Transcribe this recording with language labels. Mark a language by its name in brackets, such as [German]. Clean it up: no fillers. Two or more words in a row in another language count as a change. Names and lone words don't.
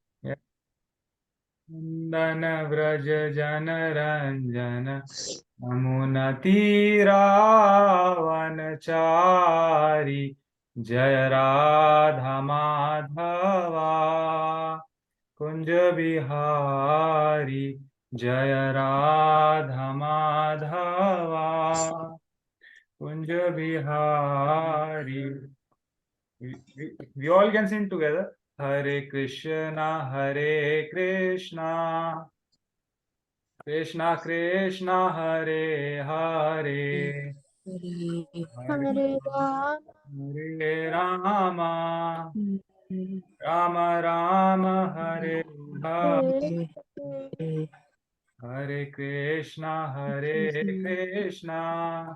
[Sanskrit] नंदन व्रज जन रंजन यमुना तीरावन चारी जय राधा माधवा कुंज बिहारी जय राधा माधवा कुंज बिहारी. [English] We all can sing together. [Sanskrit] हरे कृष्ण, कृष्ण कृष्ण, हरे हरे, हरे हरे राम हरे राम, राम राम, हरे हरे, हरे कृष्ण, कृष्ण,